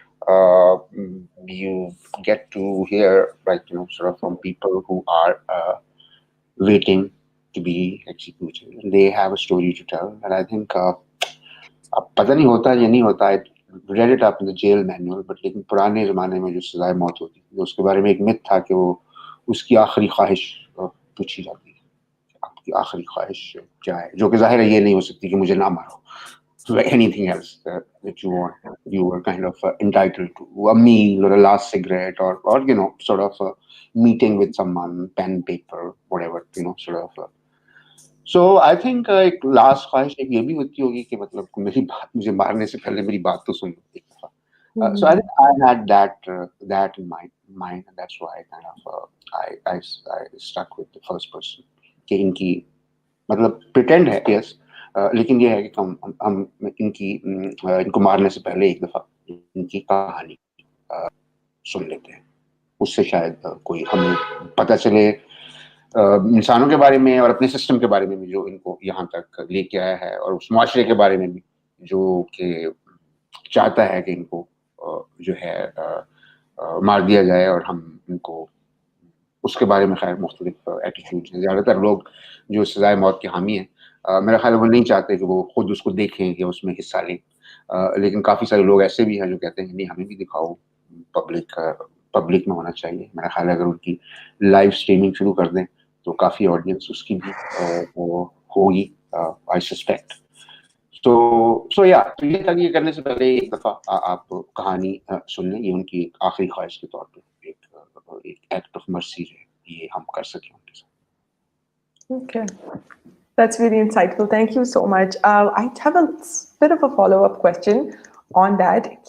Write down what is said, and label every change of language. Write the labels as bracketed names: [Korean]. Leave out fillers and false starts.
[English] You get to hear like sort of from people who are waiting to be executed. They have a story to tell, and I think [Hindi] अब पता नहीं होता या नहीं होता. [English] I read it up in the jail manual, but [Hindi] लेकिन पुराने जमाने में जो सजाए मौत होती थी उसके बारे में एक मिथ था कि वो उसकी आखिरी ख्वाहिश पूछी जाती है. आपकी आखिरी ख्वाहिश क्या है, जो कि जाहिर है ये नहीं हो सकती कि मुझे ना मारो. [English] So like anything else that you want, you were kind of entitled to a meal or a last cigarette or sort of a meeting with someone, pen, paper, whatever, sort of. So I think [Hindi] एक last ख्वाहिश एक ये भी होती होगी कि मतलब मेरी बात मुझे मारने से पहले मेरी बात तो सुन लो एक दफा. [English] So I think I had that in my mind, and that's why I kind of I stuck with the first person [Hindi] कि इनकी मतलब pretend है, yes, लेकिन ये है कि हम इनको मारने से पहले एक दफा इनकी कहानी सुन लेते हैं. उससे शायद कोई हमें पता चले इंसानों के बारे में और अपने सिस्टम के बारे में भी जो इनको यहाँ तक लेके आया है, और उस मुआशरे के बारे में भी जो कि चाहता है कि इनको जो है मार दिया जाए, और हम इनको उसके बारे में खैर मुख्तलिफ एटीट्यूड हैं. ज़्यादातर लोग जो सजाए मौत के हामी हैं, मेरा ख्याल है वो नहीं चाहते कि वो खुद उसको देखें या उसमें हिस्सा लें, लेकिन काफ़ी सारे लोग ऐसे भी हैं जो कहते हैं नहीं हमें भी दिखाओ, पब्लिक में होना चाहिए. मेरा ख्याल है अगर उनकी लाइव स्ट्रीमिंग शुरू कर दें तो काफ़ी ऑडियंस उसकी भी होगी, [English] I suspect. [Hindi] तो या तो ये था कि ये करने से पहले एक दफ़ा आप कहानी सुन लें. ये उनकी एक आखिरी ख्वाहिश के तौर पे एक एक्ट ऑफ मर्सी है, ये हम कर सकें उनके साथ. [English] Okay. That's really insightful. Thank you so much. I have a bit of a follow-up question on that.